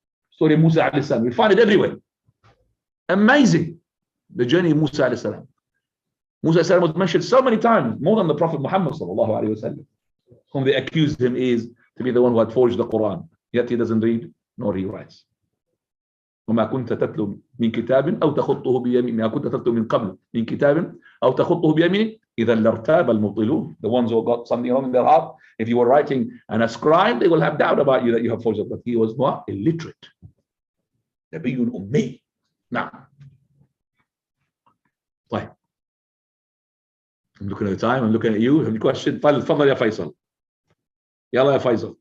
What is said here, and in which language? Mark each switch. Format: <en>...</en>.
<en>Story of Musa alayhi salam. We find it everywhere. Amazing. The journey of Musa alayhi salam. Musa alayhi salam was mentioned so many times, more than the Prophet Muhammad sallallahu alayhi wa sallam, whom they accused him is to be the one who had forged the Quran. Yet he doesn't read nor he writes.</en> <ar>وما كنت تتلو من كتاب أو تخطه بيمينك ما كنت تتلو من قبل من كتاب أو تخطه بيمينك إذا لارتاب المبطلون.</ar> <en>The ones who got something wrong in their heart, if you were writing and a scribe, they will have doubt about you that you have forged it. But he was what? Illiterate.</en> <ar>نبي أمي.</ar> <en>Now,</en> <ar>طيب.</ar> <en>I'm looking at the time. I'm looking at you. Have a question?</en> <ar>تفضل يا فيصل. يلا يا فيصل.</ar>